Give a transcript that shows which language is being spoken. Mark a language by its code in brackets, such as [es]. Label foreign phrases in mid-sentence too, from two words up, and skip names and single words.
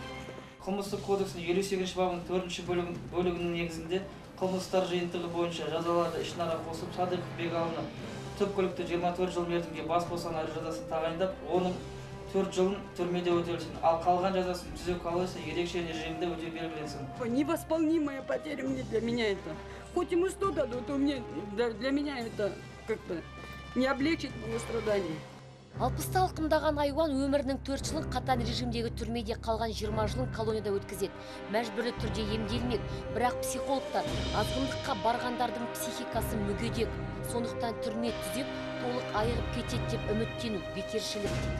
[kk] Қылмыстық кодекстің 58 бабының 4-ші бөлігінің негізінде қылмыстар жиынтығы бойынша жазаларды ішінара қосып, Садықов Бегалыны түпкілікті 24 жыл мерзімге бас бостандығынан жазасын тағайындап, оның 4 жылын түрмеде өтелсін, ал қалған жазасын түзеу қалайса ерекше режимде өтеу белгіленсін. [ru] Невосполнимая потеря для меня это. Хоть ему 100 дадут, для меня это как-то не облегчит мои страдания. [kk] 60 алқымдаған айуан өмірінің 4 жылын қатаң режимдегі түрмеде қалған 20 жылын колонияда өткізеді. Мәжбүрлі түрде емделмек, бірақ психологтар азғындыққа барғандардың психикасы мүгедек. Сондықтан түрме түзеп, толық айығып кетеді деп үміттену бекершілік дейді.